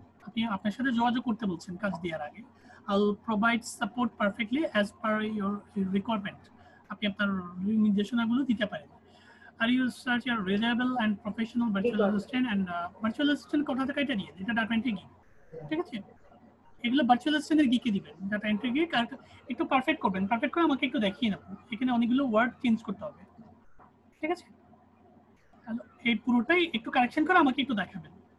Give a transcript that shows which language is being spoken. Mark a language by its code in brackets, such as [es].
[bn] আপনি আপনার সাথে যোগাযোগ করতে বলছেন কাজ দেওয়ার আগে। [en] I'll provide support perfectly as per your requirement. [bn] আপনি আপনার নির্দেশনাগুলো দিতে পারেন। [en] Are you such a reliable and professional virtual assistant? [bn] And virtual assistant কথা থেকে এটা দিয়ে এটা ডাটা এন্ট্রি গিগ, ঠিক আছে? এগুলো ভার্চুয়াল অ্যাসিস্ট্যান্টের গিকে দিবেন, ডাটা এন্ট্রি গিগ। আর একটু পারফেক্ট করবেন, পারফেক্ট করে আমাকে একটু দেখিয়ে নেব। এখানে অনেকগুলো ওয়ার্ড চেঞ্জ করতে হবে, ঠিক আছে? হ্যালো, এই পুরোটাই একটু কারেকশন করে আমাকে একটু দেখাবেন।